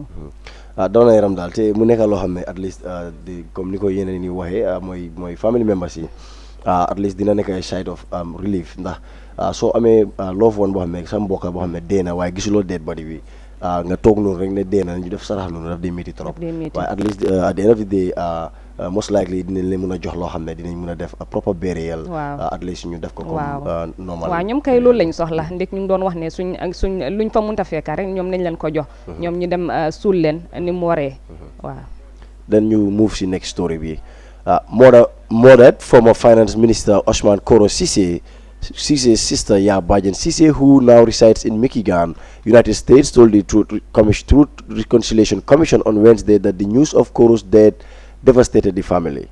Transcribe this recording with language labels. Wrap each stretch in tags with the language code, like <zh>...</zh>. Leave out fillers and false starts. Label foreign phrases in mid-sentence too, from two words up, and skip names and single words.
<wo>daw na yaram daal te mu nekkal loo xam ne</wo> <en>at least</en> <wo>comme ni ko yeneen ni waxee mooy</wo> <en>family members</en> <wo>yi</wo> <en>at least</en> <wo>dina nekk ay</wo> <en>side of relief</en> <wo>ndax soo amee</wo> <en>love one</en> <wo>boo xam ne sa mbokk boo xam ne dee na waaye gisuloo</wo> <en>dead body</en> <wo>bi nga toog noonu rek ne dee na ñu def sarax noonu daf dee métti trop waaye</wo> <en>at least at the end of the day most likely</en> <wo>dinañ leen mën a jox loo xam ne dinañ mën a def</wo> <en>proper burial at least</en> <wo>ñu def ko</wo> <fr>comme normal</fr> <wo>waaw ñoom kay loolu lañ soxla ndek ñu ngi doon wax ne suñ luñ fa mënta fekka rek ñoom nañ leen ko jox ñoom ñu dem suul leen ni mu waree waaw</wo> <en>then</en> <wo>ñu move si</wo> <en>next story bi murdered former finance minister Ousmane Koro Cissé Cisse's sister, Bajan Cisse, who now resides in Michigan, United States, told the Truth Reconciliation Commission on Wednesday that the news of Koro's death devastated the family.</en>